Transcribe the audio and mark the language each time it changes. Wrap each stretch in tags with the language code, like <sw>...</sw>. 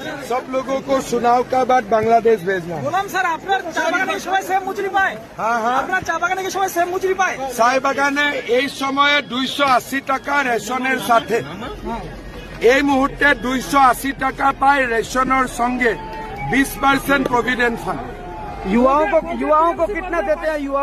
<hi>सब लोगों को चुनाव का बाद बांग्लादेश भेजना।</hi> <bn>বললাম স্যার আপনার চা বাগানের সময় সেম মজুরি পায়? হ্যাঁ হ্যাঁ, আপনার চা বাগানের সময় সেম মজুরি পায়? চায় বাগানে এই সময়ে 280 টাকা রেশনের সাথে, এই মুহূর্তে 280 টাকা পায় রেশনের সঙ্গে 20% प्रोविडेंट फंड।</bn> <hi>युवाओं को कितना देते हैं?</hi>